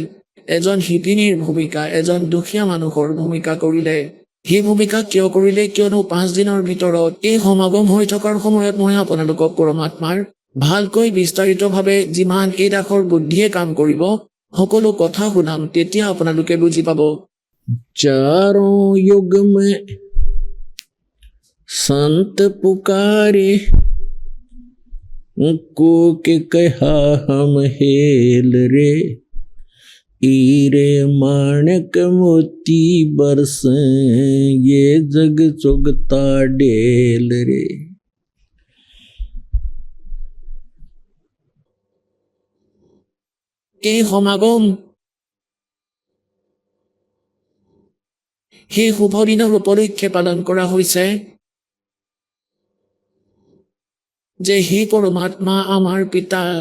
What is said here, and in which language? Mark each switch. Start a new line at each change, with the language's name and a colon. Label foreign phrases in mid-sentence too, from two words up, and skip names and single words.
Assamese: এজন শিপিনীৰ ভূমিকা, এজন দুখীয়া মানুহৰ ভূমিকা কৰিলে। সেই ভূমিকা কিয় কৰিলে? কিয়নো 5 দিনৰ ভিতৰত এই সমাগম হৈ থকাৰ সময়ত মই আপোনালোকক পৰমাত্মাৰ ভালকৈ বিস্তাৰিতভাৱে যিমান এই দাসৰ বুদ্ধিয়ে কাম কৰিব সকলো কথা শুনাম, তেতিয়া আপোনালোকে বুজি পাব।
Hindi: चारों युग में संत पुकारे, को के कहा हम हेल रे, हीरे माणक मोती बरसे, ये जग चुगता डेल रे।
Assamese: এই সমাগম সেই শুভ দিনৰ উপলক্ষে পালন কৰা হৈছে যে হে পৰমাত্মা আমাৰ পিতা,